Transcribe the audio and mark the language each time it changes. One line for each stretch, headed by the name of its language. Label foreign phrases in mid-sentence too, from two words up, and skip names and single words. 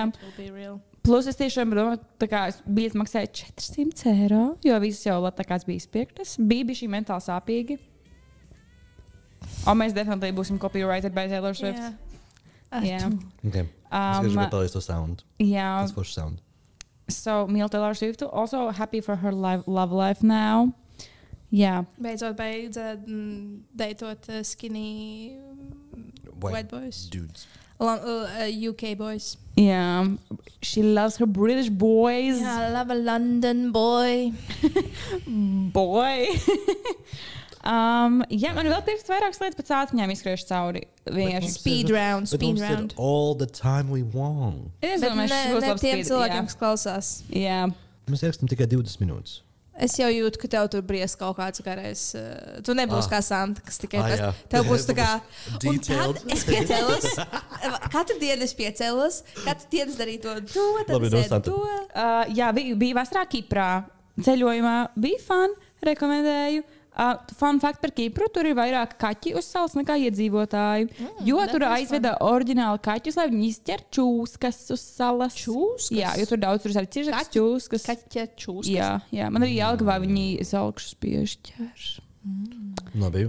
Latvian: Plus es tiešām domāju, tā kā biļeti maksāja 400 eiro, jo visas jau tā kāds bija izpirktas. Bija šī mentāli sāpīgi. Mēs definitīvi būsim
English: copyrighted by Taylor Swift.
Latvian: Jā. Okay. Es gribētu palaist to sound. Jā. Tas forši sound. So, mīl Taylor Swift.
English: Also happy for her love life now.
Latvian: Jā. Beidzot, deitot
English: skinny white boys. Dudes. UK boys. Yeah. She loves her British boys. Yeah, I love a London boy. Boy.
Latvian: Jā, man vēl pirks vairākas lietas pēc ātņām izskriešu cauri.
English: Speed round. All the time we want.
Latvian: Es Bet domāju, šis būs ne labs tiem speed, cilvēkiem, jā. kas klausās. Jā. Mēs ierakstām tikai 20 minūtes. Es jau jūtu, ka tev tur bries kaut kāds garais. Tu nebūsi kā Santa, kas tikai tas. Jā. Tev būs tā kā. Un Detailed. tad es piecēlos. Katru dienu es piecēlos. Katru dienu es darīju to. Tad Labi, es no ēdu Santa. to. Jā, bija vasarā Kiprā. Ceļojumā bija fun, rekomendēju.
English: Fun fact
Latvian: par Kipru, tur ir vairāk kaķi uz salas nekā iedzīvotāji. Jo tur aizveda oriģināli kaķus, lai viņi izķer čūskas uz salas. Čūskas? Jā, jo tur daudz tur ir ciešas čūskas. Kaķa čūskas. Jā, man arī Jelgavā viņi zelkšus piešķer. Labi,